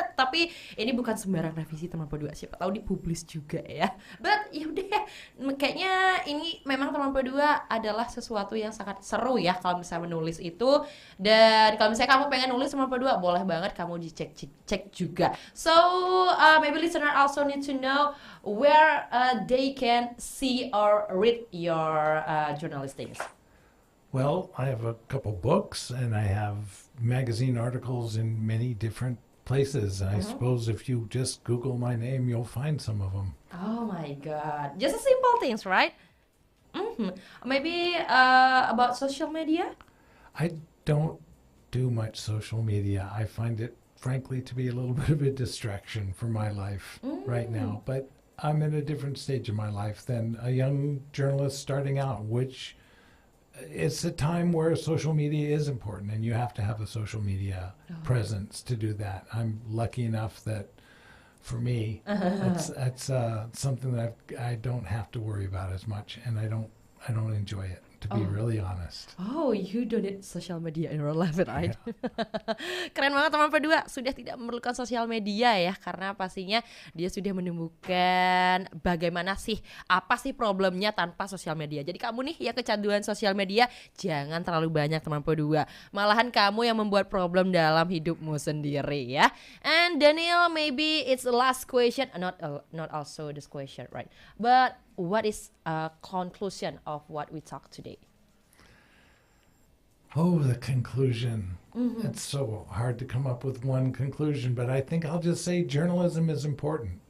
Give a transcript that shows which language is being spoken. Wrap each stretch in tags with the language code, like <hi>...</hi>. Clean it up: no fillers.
<id>Tapi ini bukan sembarang revisi teman berdua, siapa tahu dipublish juga ya. But yaudah ya, kayaknya ini memang teman berdua adalah sesuatu yang sangat seru ya kalau misalnya menulis itu. Dan kalau misalnya kamu pengen nulis teman berdua, boleh banget kamu dicek juga.</id> <en>So maybe listener also need to know where they can see or read your journalist things. Well, I have a couple books, and I have magazine articles in many different places. And I suppose if you just Google my name, you'll find some of them. Oh my God. Just simple things, right? Maybe about social media? I don't do much social media. I find it, frankly, to be a little bit of a distraction for my life right now. But I'm in a different stage of my life than a young journalist starting out, which it's a time where social media is important, and you have to have a social media presence to do that. I'm lucky enough that for me, it's something that I don't have to worry about as much, and I don't enjoy it, to be really honest. Oh, you don't need social media in your life, right?</en> <id>Keren banget teman berdua, sudah tidak memerlukan sosial media ya, karena pastinya dia sudah menemukan bagaimana sih, apa sih problemnya tanpa sosial media. Jadi kamu nih yang kecanduan sosial media, jangan terlalu banyak teman berdua. Malahan kamu yang membuat problem dalam hidupmu sendiri ya.</id> <en>And Daniel, maybe it's the last question, not also this question, right? But what is a conclusion of what we talked today? Oh, the conclusion. It's so hard to come up with one conclusion, but I think I'll just say journalism is important.</en>